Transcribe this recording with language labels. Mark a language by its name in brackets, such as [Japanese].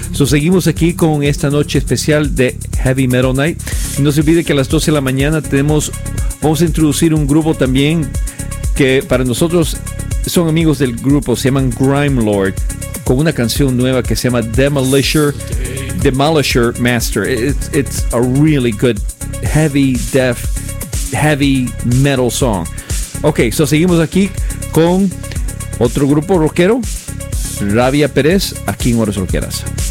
[Spanish] So seguimos aquí con esta noche especial de Heavy Metal Night. No se olvide que a las 12 de la mañana vamos a introducir un grupo también que para nosotros son amigos del grupo, se llaman Grime Lord, con una canción nueva que se llama Demolisher Master. [English] It's a really good heavy death heavy metal song. Ok, so [Spanish] seguimos aquí con otro grupo rockero, Rabia Pérez, aquí en Horas Rockeras.